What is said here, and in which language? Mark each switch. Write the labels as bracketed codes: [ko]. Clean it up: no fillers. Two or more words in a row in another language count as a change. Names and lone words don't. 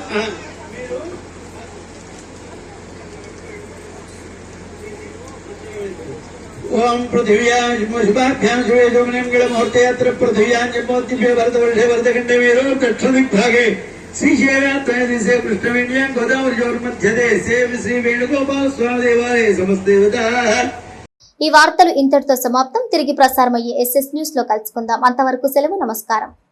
[sa] ओम पृथिव्यां शुभाभ्यां शुभे शुभनिमङ्गलमुहूर्ते अत्र पृथिव्यां जन्मोत्तिभ्य भरतवर्षे भरतखण्डे वीरो दक्षिणदिग्भागे श्रीशैलात्मयदिशे कृष्णवेण्यां गोदावरीयोर्मध्ये श्री वेणुगोपाल स्वामी देवालये समस्तदेवताः. [te] ఈ వార్తలు ఇంతటితో సమాప్తం. తిరిగి ప్రసారమయ్యే SS న్యూస్ లో కలుసుకుందాం. అంతవరకు సెలవు. నమస్కారం.